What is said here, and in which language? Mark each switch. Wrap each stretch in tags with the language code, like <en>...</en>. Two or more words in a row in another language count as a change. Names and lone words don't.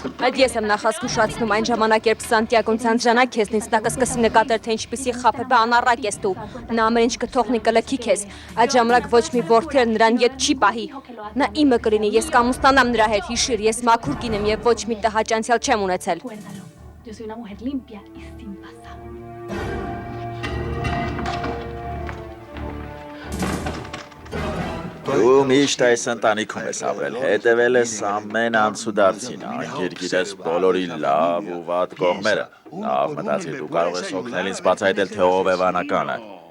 <hy>Այդ ես եմ նախազգուշացնում, այն ժամանակ երբ Սանտիագոն ցանցանա քեզնից, նա կսկսի նկատել, թե ինչպիսի խաբեբե անառակ ես դու։ Նա ամեն ինչ կթողնի կլքի քեզ։ Այդ ժամանակ ոչ մի որդի նրան ետ չի պահի։ Նա իմը կլինի, ես կամուսնանամ նրա հետ, հիշիր, ես մաքուր կին եմ եւ ոչ մի տհաճ անցյալ չեմ ունեցել։</hy> <es>Yo soy una mujer limpia y sin pasado.</es> <hy>Դու միշտ այս ընտանիքում ես ապրել, հետևել ես ամեն անցուդարձին, անկիր գիտես բոլորի լավ ու վատ կողմերը։ Լավ մտածիր, դու կարող ես օգնել ինձ բացահայտել, թե ով է վանականը։</hy>